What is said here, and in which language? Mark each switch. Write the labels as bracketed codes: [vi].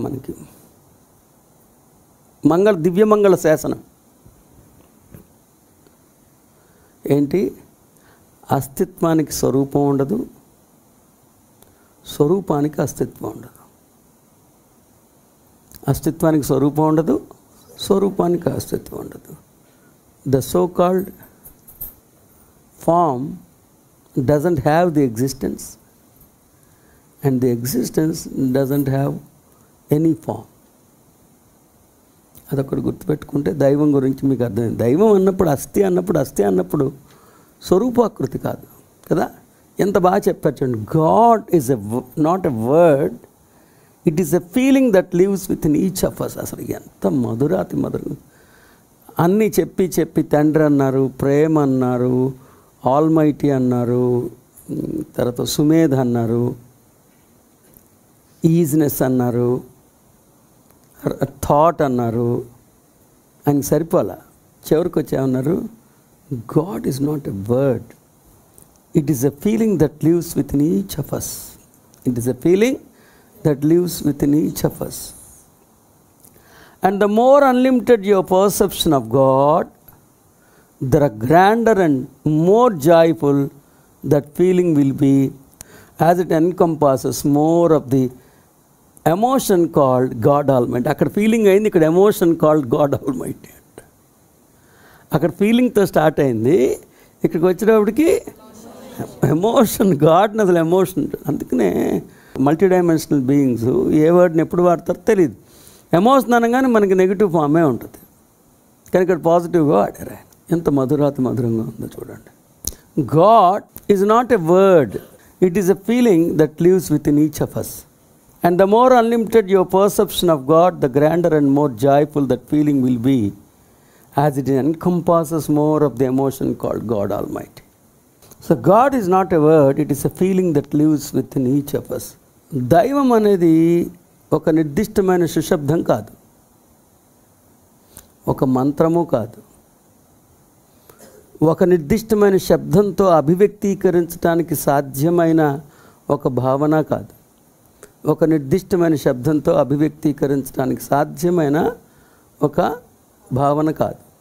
[te] మనకి దివ్యమంగళ శాసనం ఏంటి? అస్తిత్వానికి స్వరూపం ఉండదు, స్వరూపానికి అస్తిత్వం ఉండదు. అస్తిత్వానికి స్వరూపం ఉండదు, స్వరూపానికి అస్తిత్వం ఉండదు. [en] The so called form doesn't have the existence, and the existence doesn't have any form. [te] అదొకటి గుర్తుపెట్టుకుంటే దైవం గురించి మీకు అర్థమైంది. దైవం అన్నప్పుడు అస్థి అన్నప్పుడు స్వరూపాకృతి కాదు కదా. ఎంత బాగా చెప్పారు చూడండి. [en] God is not a word, it is a feeling that lives within each of us. [te] అసలు ఎంత మధురాతి మధురం. అన్నీ చెప్పి తండ్రి అన్నారు, ప్రేమ అన్నారు, ఆల్మైటీ అన్నారు, తర్వాత సుమేధ్ అన్నారు, ఈజినెస్ అన్నారు, థాట్ అన్నారు. ఆయనకి సరిపోలా. చివరికి వచ్చేమన్నారు, [en] God is not a word, it is a feeling that lives within each of us. It is a feeling that lives within each of us. And the more unlimited your perception of God, the grander and more joyful that feeling will be, as it encompasses more of the emotion called God Almighty. [te] అక్కడ feeling అయింది, ఇక్కడ emotion called God almighty అంట. అక్కడ ఫీలింగ్తో start అయింది, ఇక్కడికి వచ్చేటప్పటికి emotion. గాడ్ని అసలు ఎమోషన్. అందుకనే మల్టీ డైమెన్షనల్ బీయింగ్స్ ఏ వర్డ్ని ఎప్పుడు వాడతారో తెలియదు. ఎమోషన్ అనగానే మనకి నెగిటివ్ ఫామే ఉంటుంది, కానీ ఇక్కడ పాజిటివ్గా వాడారు ఆయన. ఎంత మధురంగా ఉందో చూడండి. [en] God is not a word, it is a feeling that lives within each of us. And the more unlimited your perception of God, the grander and more joyful that feeling will be, as it encompasses more of the emotion called God Almighty. So God is not a word, it is a feeling that lives within each of us. [te] దైవం అనేది ఒక నిర్దిష్టమైన సుశబ్దం కాదు, ఒక మంత్రము కాదు, ఒక నిర్దిష్టమైన శబ్దంతో అభివ్యక్తీకరించడానికి సాధ్యమైన ఒక భావన కాదు, ఒక నిర్దిష్టమైన శబ్దంతో అభివ్యక్తీకరించడానికి సాధ్యమైన ఒక భావన కాదు.